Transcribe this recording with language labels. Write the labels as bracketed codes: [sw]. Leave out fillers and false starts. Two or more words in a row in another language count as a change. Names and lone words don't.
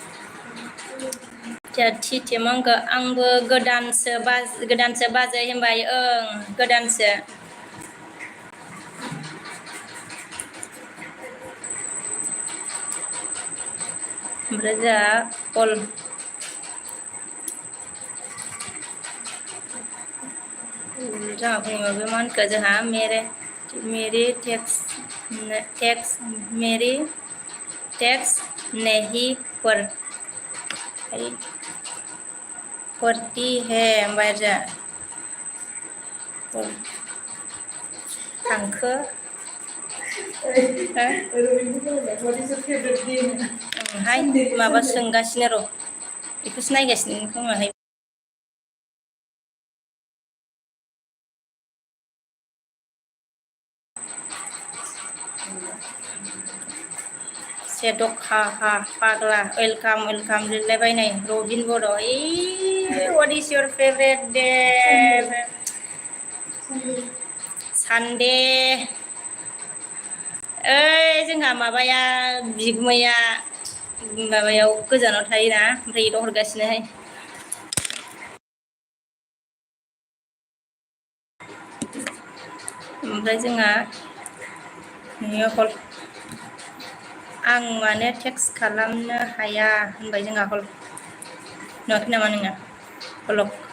[brx] मा होनखो आंबो गोदानसो बाजै होनबाय गोदानसो ओमफ्राय जोंहा बुङो मा होनखो जोंहा मेरी [hi] टैक्स नहीं पड़ती है [brx] ओमफ्राय जोंहा थांखो हाय माबा सोंगासिनो र' बेखौसो नायगासिनो खोमाहाय सेदखा फाग्ला वेलकाम लिरलायबायनाय रबिन बर' [en] what is your favorite day [brx] सानदे जोंहा माबाया बिगुमैया माबायाव गोजानाव थायोना ओमफ्राय इद' हरगासिनोहाय ओमफ्राय जोंहा आं मानो टेक्स खालामनो हाया होनबाय जोंहा नुवाखै नामा नोङो हलक